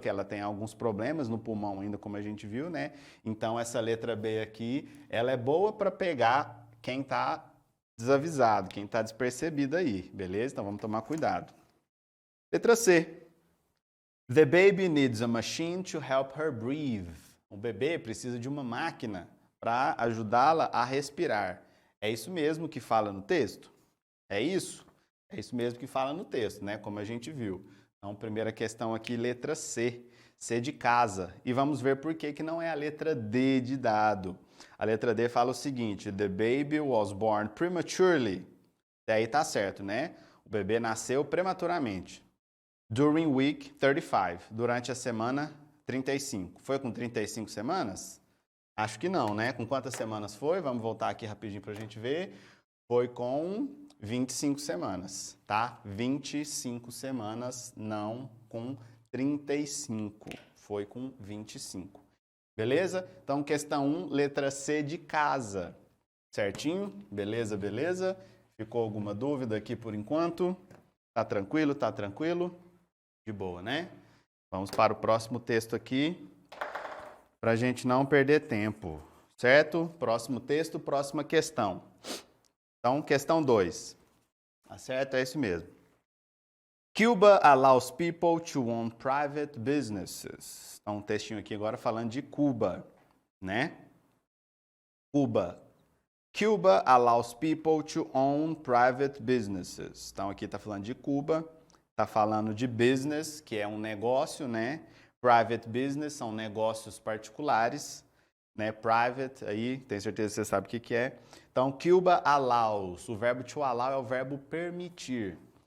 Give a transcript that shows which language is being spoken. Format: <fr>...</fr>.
<pt>Que ela tem alguns problemas no pulmão ainda, como a gente viu, né? Então, essa letra B aqui, ela é boa para pegar quem está desavisado, quem está despercebido aí, beleza? Então, vamos tomar cuidado. Letra C.</pt> <en>The baby needs a machine to help her breathe.</en> <pt>O bebê precisa de uma máquina para ajudá-la a respirar. É isso mesmo que fala no texto? É isso? É isso mesmo que fala no texto, né? Como a gente viu. Então, primeira questão aqui, letra C. C de casa. E vamos ver por que não é a letra D de dado. A letra D fala o seguinte:</pt> <en>The baby was born prematurely.</en> <pt>Daí tá certo, né? O bebê nasceu prematuramente.</pt> <en>During week 35.</en> <pt>Durante a semana 35. Foi com 35 semanas? Acho que não, né? Com quantas semanas foi? Vamos voltar aqui rapidinho pra gente ver. Foi com 25 semanas, tá? 25 semanas, não com 35. Foi com 25. Beleza? Então, questão 1, letra C de casa. Certinho? Beleza, beleza? Ficou alguma dúvida aqui por enquanto? Tá tranquilo? Tá tranquilo? De boa, né? Vamos para o próximo texto aqui, para a gente não perder tempo, certo? Próximo texto, próxima questão. Então, questão 2. Tá certo? É isso mesmo.</pt> <en>Cuba allows people to own private businesses.</en> <pt>Então, um textinho aqui agora falando de Cuba, né? Cuba.</pt> <en>Cuba allows people to own private businesses.</en> <pt>Então, aqui está falando de Cuba, está falando de business, que é um negócio, né? Private business são negócios particulares, né? Private, aí, tenho certeza que você sabe o que é. Então, Cuba allows, o verbo to allow é o verbo permitir.</pt>